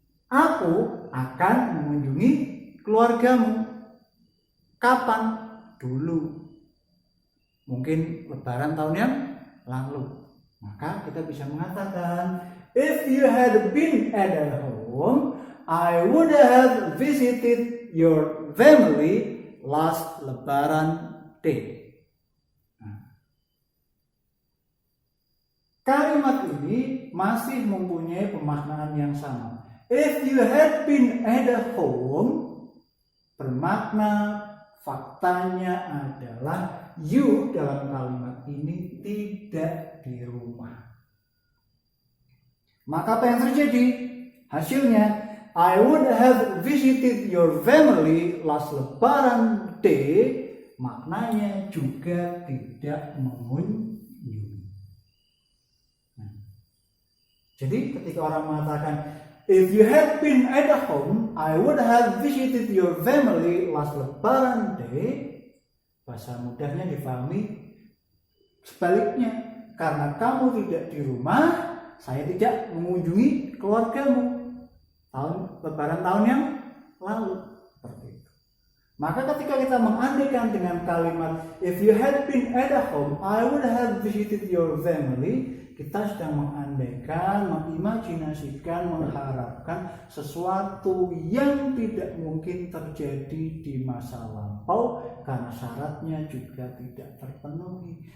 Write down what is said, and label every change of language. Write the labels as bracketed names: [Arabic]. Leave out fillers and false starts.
[Indonesian] Aku akan mengunjungi keluargamu. Kapan? Dulu. Mungkin lebaran tahun yang lalu. Maka kita bisa mengatakan, [English] if you had been at home, I would have visited your family last lebaran day. [Indonesian] Kalimat ini masih mempunyai pemaknaan yang sama. [English] If you had been at home [Indonesian] bermakna faktanya adalah you dalam kalimat ini tidak di rumah. Maka apa yang terjadi? Hasilnya, [English] I would have visited your family last lebaran day, [Indonesian] maknanya juga tidak mengunjungi. Jadi ketika orang mengatakan [English] If you had been at home, I would have visited your family last Lebaran Day. [Indonesian] Bahasa mudahnya difahami sebaliknya. Karena kamu tidak di rumah, saya tidak mengunjungi keluargamu Lebaran tahun yang lalu. Seperti itu. Maka ketika kita mengandaikan dengan kalimat [English] if you had been at home, I would have visited your family, [Indonesian] kita sedang mengandaikan, mengimajinasikan, mengharapkan sesuatu yang tidak mungkin terjadi di masa lampau karena syaratnya juga tidak terpenuhi.